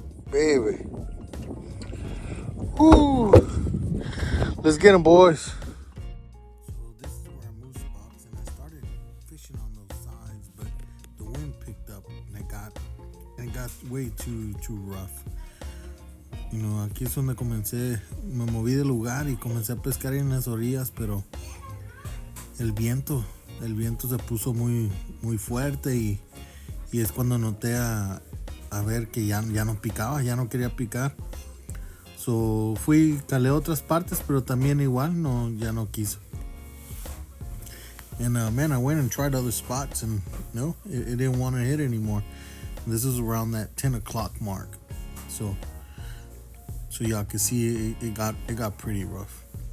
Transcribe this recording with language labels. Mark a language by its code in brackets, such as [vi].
[en] Baby. Woo. Let's get them, boys. So this is where I moved spots and I started fishing on those sides, but the wind picked up and it got way too rough. You know, [es] aquí es donde me moví de lugar y comencé a pescar en las orillas, pero el viento se puso muy fuerte y es cuando noté a ver que ya no picaba, ya no quería picar. So calé otras partes, pero también igual ya no quiso. [en] And man, I went and tried other spots and no, it didn't want to hit anymore. And this is around that 10 o'clock mark. So y'all can see it got pretty rough.